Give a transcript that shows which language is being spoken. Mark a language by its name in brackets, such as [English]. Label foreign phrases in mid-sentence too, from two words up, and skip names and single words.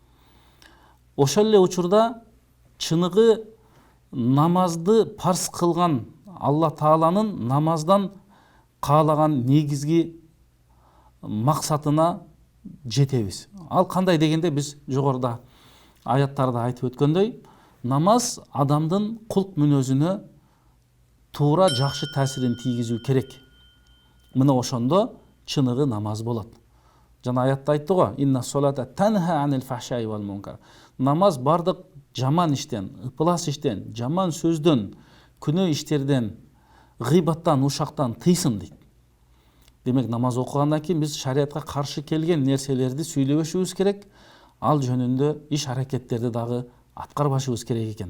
[Kyrgyz] Ошол эле учурда чыныгы намазды парз кылган Алла Тааланын намаздан каалаган негизги максатына жетебиз. Ал кандай дегенде, биз жогоруда аяттарда айтып өткөндөй, намаз адамдын кулк мүнөзүнө туура жакшы таасирин тийгизүү керек. Мына ошондо чыныгы намаз болот. Жана аятта айтты го: [Arabic] إن الصلاة تنهى عن الفحشاء والمنكر. [Kyrgyz] Намаз бардык жаман иштен, ыпылас иштен, жаман сөздөн, күнөө иштерден, гыйбаттан, ушактан тыйсын дейт. Демек, намаз окугандан кийин биз шариатка каршы келген нерселерди сүйлөбөшүбүз керек. Ал жөнүндө иш аракеттерди дагы аткарбашыбыз керек экен.